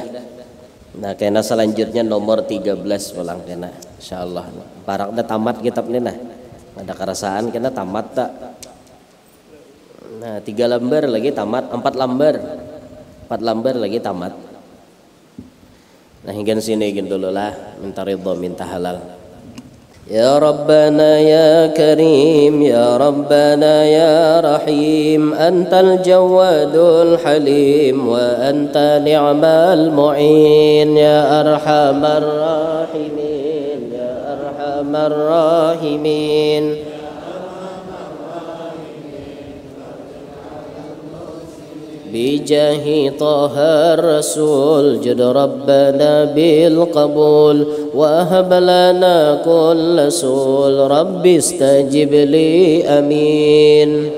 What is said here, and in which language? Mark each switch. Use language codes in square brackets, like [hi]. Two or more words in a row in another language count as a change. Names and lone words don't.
[bjn] Nah, kena selanjutnya nomor 13 pulang kena insyaallah. Parak dah tamat kitab ni nah. Ada kerasaan kena tamat tak. Nah, 3 lembar lagi tamat, 4 lembar lagi tamat. Nah, hingga sini gini dulu lah, minta ridho, minta halal. [ar] يا ربنا يا كريم، يا ربنا يا رحيم، أنت الجواد الحليم، وأنت نعم المعين، يا أرحم الراحمين، يا أرحم الراحمين. بجاه طه الرسول جد ربنا بالقبول وهب لنا كل سول رب استجب لي أمين.